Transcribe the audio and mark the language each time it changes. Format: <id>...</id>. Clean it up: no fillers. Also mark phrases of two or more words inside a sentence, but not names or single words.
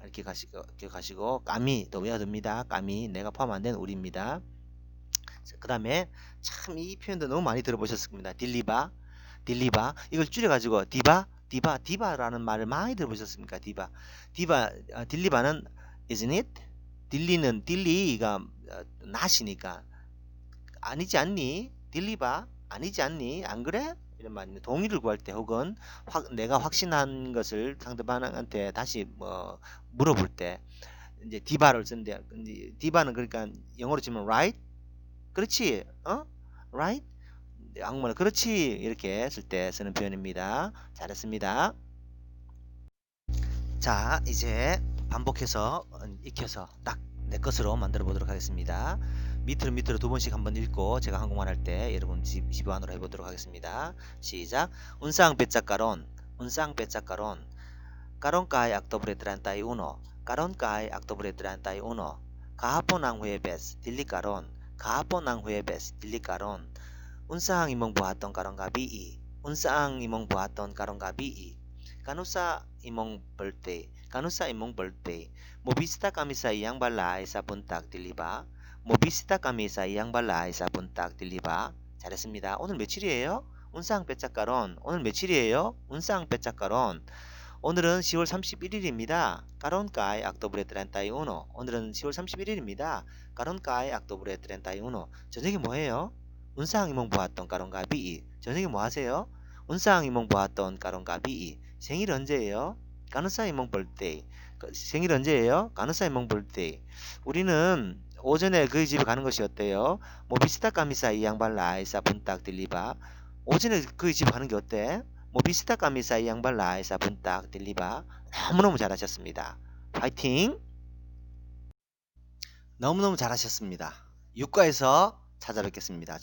<ko>이렇게 기억하시고 까미 또 외워둡니다. 까미 내가 포함 안 된 우리입니다. 그 다음에 참 이 표현도 너무 많이 들어보셨을 겁니다.</ko> <ceb>dili ba</ceb> <ko>이걸 줄여가지고 디바라는 말을 많이 들어보셨습니까? 딜리바는</ko> <en>isn't it?</en> <ko>딜리가 not이니까 아니지 않니?</ko> <ceb>dili ba</ceb> <ko>아니지 않니? 안 그래? 이런 말입니다. 동의를 구할 때 혹은 내가 확신한 것을 상대방한테 다시 물어볼 때 이제 디바를 쓰는데 디바는 그러니까 영어로 치면 right? 그렇지? right? 한국말로 그렇지 이렇게 쓸 때 쓰는 표현입니다. 잘했습니다. 자 이제 반복해서 익혀서 딱 내 것으로 만들어 보도록 하겠습니다. 밑으로 두 번씩 한번 읽고 제가 한국말 할 때 여러분 집안으로 해보도록 하겠습니다.</ko> <ceb>시작. Unsang petsa karon Karon kay Oktubre 31. Karon kay Oktubre 31. Kahapon ang Huwebes, dili karon. Kahapon ang Huwebes, dili karon. Unsa ang imong buhaton karong gabii? Unsa ang imong buhaton karong gabii? Kanusa imong birthday? Kanusa imong birthday? Mobisita kami sa iyang balay sa buntag, dili ba? Mobisita kami sa iyang balay sa buntag, dili ba?</ceb> <ko>잘했습니다. 오늘 며칠이에요?</ko> <ceb>Unsang petsa karon.</ceb> <ko>오늘 며칠이에요?</ko> <ceb>Unsang petsa karon.</ceb> <ko>오늘은 10월 31일입니다.</ko> <ceb>Karon kay Oktubre 31.</ceb> <ko>오늘은 10월 31일입니다.</ko> <ceb>Karon kay Oktubre 31.</ceb> <ko>저녁에 뭐해요?</ko> <ceb>운상 imong buhaton karong gabii.</ceb> <ko>저녁에 뭐 하세요?</ko> <ceb>운상 imong buhaton karong gabii.</ceb> <ko>생일 언제예요?</ko> <ceb>Kanusa imong birthday.</ceb> <ko>생일 언제예요?</ko> <ceb>Kanusa imong birthday.</ceb> <ko>우리는 오전에 그의 집에 가는 것이 어때요?</ko> <ceb>Mobisita kami sa iyang balay sa buntag dili ba.</ceb> <ko>오전에 그의 집에 가는 게 어때?</ko> <ceb>Mobisita kami sa iyang balay sa buntag dili ba.</ceb> <ko>너무너무 잘하셨습니다. 파이팅! 너무너무 잘하셨습니다. 육과에서 찾아뵙겠습니다.</ko>